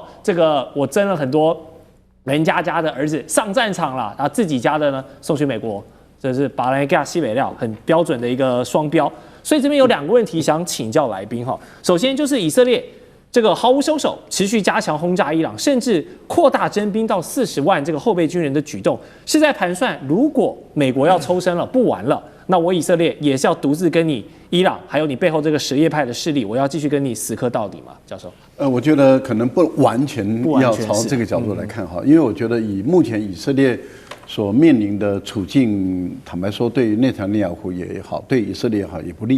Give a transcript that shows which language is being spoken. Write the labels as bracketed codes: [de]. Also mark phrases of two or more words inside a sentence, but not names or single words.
[zh] 這個我徵了很多人家的兒子上戰場了，然後自己家的呢送去美國，這是把人家西北料，很標準的一個雙標。所以這邊有2個問題想請教來賓哈。首先就是以色列這個毫無收手，持續加強轟炸伊朗，甚至擴大徵兵到40萬這個後備軍人的舉動，是在盤算如果美國要抽身了，不玩了，那我以色列也是要獨自跟你伊朗，還有你背後這個什葉派的勢力，我要繼續跟你死磕到底嗎？教授？我覺得可能不完全要朝這個角度來看哈，因為我覺得以目前以色列所面臨的處境，坦白說，对于内塔尼亞胡也好，对以色列也好也不利。